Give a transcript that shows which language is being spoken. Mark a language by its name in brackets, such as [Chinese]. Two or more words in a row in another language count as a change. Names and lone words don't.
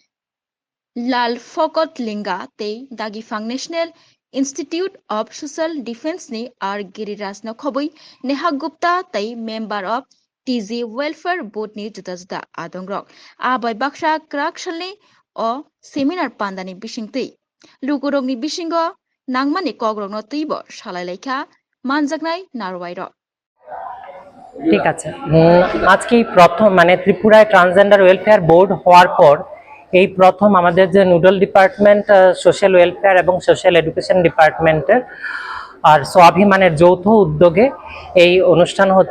[Kok Borok] Lal Fokot Linga tei Dagifang National Institute of Social Defense ni R Giriraj Nakhobui Neha Gupta tei [English] member of TG Welfare Board [Kok Borok] ni juda juda adongrok abai baksa kraksalni o seminar pandani bisingtui lugurokni bisingo nangmani kogrokno tuibo salailekha manjaknai narwairo [Bangla] ঠিক আছে আজকে প্রথম মানে ত্রিপুরায় ট্রান্সজেন্ডার ওয়েলফেয়ার বোর্ড হওয়ার পর এই প্রথম আমাদের যে [English] nodal department [Bangla] সোশ্যাল ওয়েলফেয়ার এবং সোশ্যাল এডুকেশন ডিপার্টমেন্টের আর স্বাভিমানের যৌথ উদ্যোগে এই অনুষ্ঠান হচ্ছে।